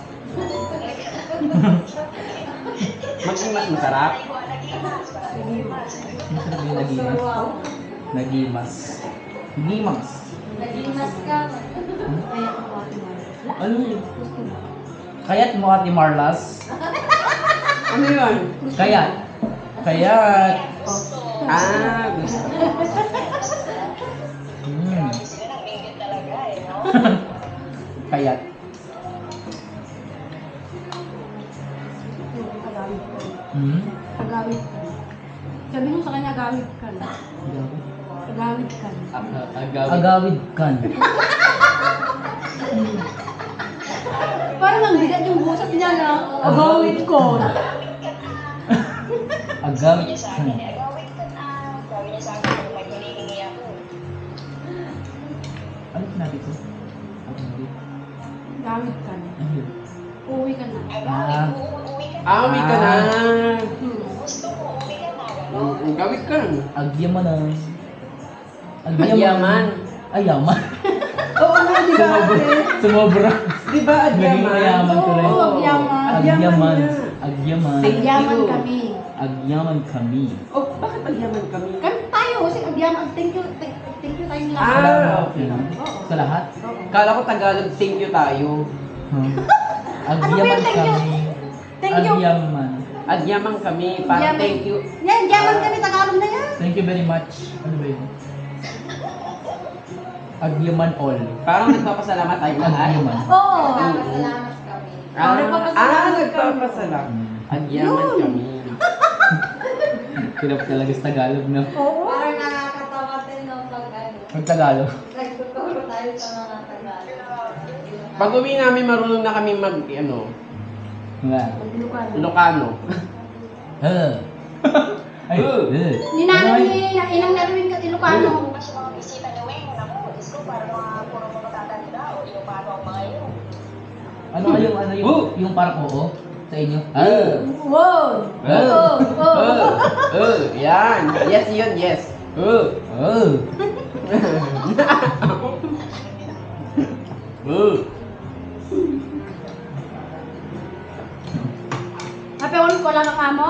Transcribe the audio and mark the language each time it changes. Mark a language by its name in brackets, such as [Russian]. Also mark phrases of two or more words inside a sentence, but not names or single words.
[Filipino] Maging mas masarap. Masarap yung nagimas. Nagimas. Nagimas. [Iloko] Nagimas ka. [Filipino] Kaya ako ate Marla. Ano yun? Kayat mo Ate Marlas. Ano yun? [Iloko] Kayat. Kayat. [Filipino] Ah, gusto. [Iloko] Hmm. Kayat. Hmm? Agawid ka. [Filipino] Sabi mo sa kanya, [Iloko] agawid ka na. Agawid ka na. Agawid kan. [Filipino] Parang ang bigat yung busat niya na agawid ko. [Iloko] Agawid kan. [Filipino] Ano sinabi ko? [Iloko] Agawid ka na. [Filipino] Ano yun? Uwi ka na. Awi ka na. [Iloko] Gawit ka. Agyaman na. Agyaman. Ayaman. [Filipino] Oo nga, di ba ate? Sumobra. Di ba Naging [Iloko] agyaman? [Filipino] mayaman tuloy. Oo, [Iloko] agyaman. Agyaman. [Filipino] nga. [Iloko] Agyaman. Agyaman kami. Agyaman kami. [Filipino] Oh, bakit [Iloko] agyaman kami? [Filipino] Kami tayo kasi agyaman. [English] Thank you [Filipino] tayong lahat. Ah, Okay. Sa lahat? Kala ko Tagalog, [English] thank you tayo. [Filipino] Huh? Ano [Iloko] Agyaman [English] ba yung thank you? [Iloko] kami. [English] Thank you. [Iloko] Agyaman. Agyaman kami, parang Agyaman. [English] thank you. [Filipino] Yan, [Iloko] agyaman kami. [Filipino] Tagalog na yan. [English] Thank you very much. [Filipino] Ano ba yun? Agyaman all. Parang nagpapasalamat tayo lahat. [Iloko] Agyaman. [Filipino] Oo. Nagpapasalamat kami. Nagpapasalamat. Agyaman Yun. [Iloko] kami. [Filipino] Hirap talaga sa Tagalog na. Oo. Parang nakakatawa din no pag ano. Ang Tagalog. Nagtuturo tayo sa mga Tagalog. Pag uwi namin, marunong na kami mag, ano, Nga. Ilocano. Ay, Ninanong ni inang naruin ka Ilocano. Ano yung yung parang oo sa inyo? Wow. Yan. Yes, yun, yes. Kapewan ko lang ang amo.